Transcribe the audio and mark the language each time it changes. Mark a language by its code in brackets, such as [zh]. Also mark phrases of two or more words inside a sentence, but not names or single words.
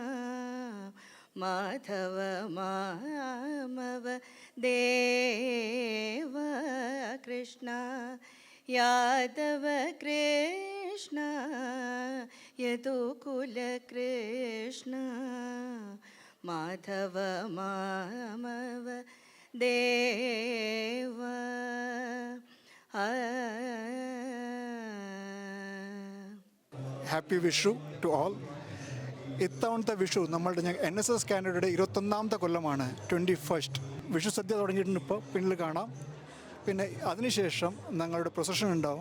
[sa] माधव मामव देव कृष्ण यादव कृष्ण यदुकुल कृष्ण माधव मामव देव. [en] Happy Vishu to all. [ml] ഇത്തവണത്തെ വിഷു നമ്മളുടെ NSS കാനഡയുടെ 21ാമത്തെ കൊല്ലമാണ്. 21st വിഷു സദ്യ തുടങ്ങിയിട്ടുണ്ട്. ഇപ്പോൾ പിന്നിൽ കാണാം. പിന്നെ അതിനുശേഷം ഞങ്ങളുടെ പ്രൊസഷൻ ഉണ്ടാവും.